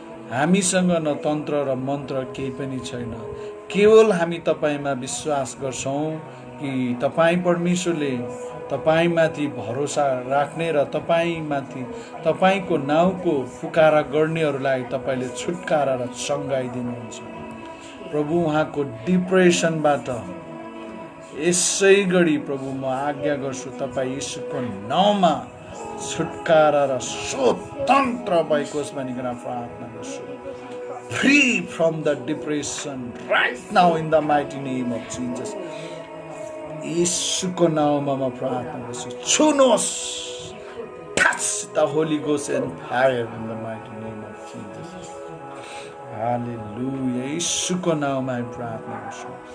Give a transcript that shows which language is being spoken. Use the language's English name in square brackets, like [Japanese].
[Nepali] हामीसँग न तन्त्र र मन्त्र केही पनि छैन, केवल हामी तपाईँमा विश्वास गर्छौँ कि तपाईँ परमेश्वरले तपाईँमाथि भरोसा राख्ने र तपाईँमाथि तपाईँको नाउँको पुकारा गर्नेहरूलाई तपाईँले छुटकारा र चङ्गाई दिनुहुन्छ। प्रभु, उहाँको डिप्रेसनबाट यसै गरी प्रभु म आज्ञा गर्छु, तपाईँ यीशुको नाउँमा छुटकारा र स्वतन्त्र भइकोस् भनिकन प्रार्थना गर्छु। [English] Free from the depression right now in the mighty name of Jesus. [Nepali] यीशुको नाउँमा म प्रार्थना गर्छु, छुनुहोस्। [English] Touch the Holy Ghost and fire in the mighty name of Jesus. [Nepali] हालेलुया। यीशुको नाउँमा प्रार्थना गर्छु।